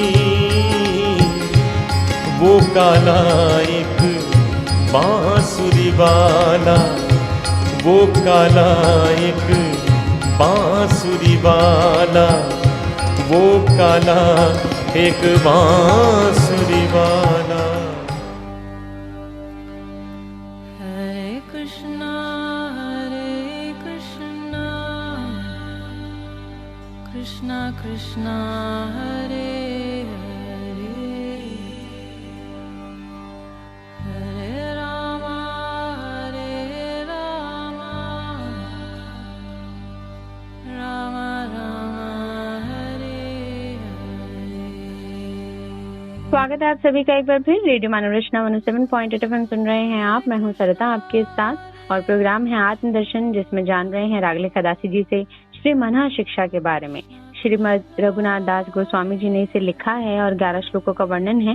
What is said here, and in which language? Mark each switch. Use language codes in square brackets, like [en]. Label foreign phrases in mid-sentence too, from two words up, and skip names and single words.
[hi] वो काला एक बांसुरी वाला, वो काला एक बांसुरी वाला, वो काला एक बांसुरी वाला। हरे कृष्णा कृष्णा कृष्णा हरे हरे, हरे राम राम राम हरे हरे। स्वागत है आप सभी का एक बार फिर रेडियो मनोरचना 107.8 FM सुन रहे हैं आप। मैं हूं सरिता आपके साथ और प्रोग्राम है आत्मदर्शन, जिसमें जान रहे हैं रागले खदासी जी से श्री मनः शिक्षा के बारे में। श्रीमद रघुनाथ दास गोस्वामी जी ने इसे लिखा है और 11 श्लोकों का वर्णन है।